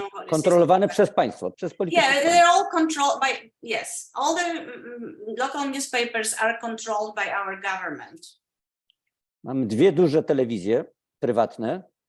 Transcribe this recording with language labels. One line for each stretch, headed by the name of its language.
Polish: kontrolowane przez państwo, przez polityków.
English: Yeah, they're all controlled by, yes, all the local newspapers are controlled by our government.
Polish: Mamy dwie duże telewizje prywatne.